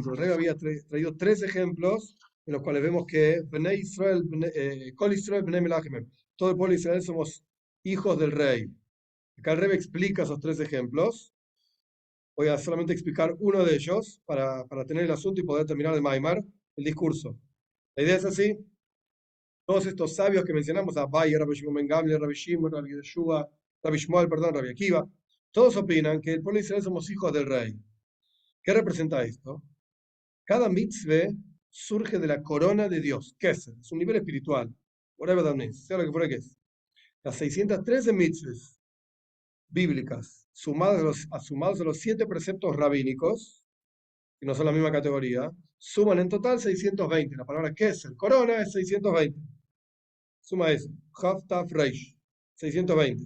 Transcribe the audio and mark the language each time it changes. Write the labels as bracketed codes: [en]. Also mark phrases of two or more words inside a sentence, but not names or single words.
[es] El rey había traído tres ejemplos en los cuales vemos que Bnei Israel, [he] כל ישראל בני מלכים, [es] todo el pueblo de Israel somos hijos del rey. Acá el Rebbe explica esos tres ejemplos. Voy a solamente explicar uno de ellos para tener el asunto y poder terminar de Maimar, el discurso. La idea es así. Todos estos sabios que mencionamos, Abaye, Rabbi Shimon Ben Gamliel, Rabbi Shimon, Rabbi Yeshua, Rabbi Shmuel, perdón, Rabbi Akiva, todos opinan que el pueblo de Israel somos hijos del rey. ¿Qué representa esto? Cada mitzvah surge de la corona de Dios, que es un nivel espiritual. [en] Whatever that means, [es] sea lo que fuera que es. Las 613 mitzvahs bíblicas, sumados a los 7 preceptos rabínicos, que no son la misma categoría, suman en total 620. La palabra Kesser, corona, es 620. Suma eso, Haftaf Reish, 620.